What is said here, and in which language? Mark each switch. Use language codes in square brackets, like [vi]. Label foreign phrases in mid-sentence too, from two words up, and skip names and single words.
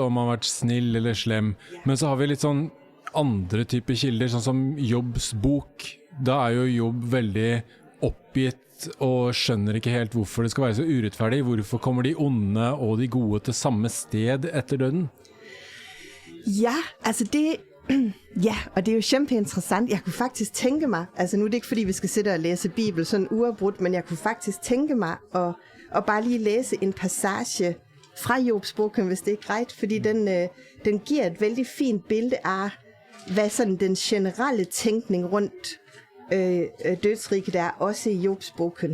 [no] Om man har vært snill eller slem. Men så har vi litt sånn andre typer kilder, sånn som Jobbs bok. Da er jo Jobb veldig oppgitt og skjønner ikke helt hvorfor det skal være så urettferdig. Hvorfor kommer de onde og de gode til samme sted etter døden? [da] Ja, altså det... Ja, og det er jo kæmpeinteressant. Jeg kunne faktisk tænke mig, altså nu er det ikke fordi vi skal sidde og læse Bibel sådan uafbrudt, men jeg kunne faktisk tænke mig at bare lige læse en passage fra Jobs bogen, hvis det er greit, fordi den giver et vældig fint billede af, hvad sådan den generelle tænkning rundt dødsriget er, også i Jobs bogen.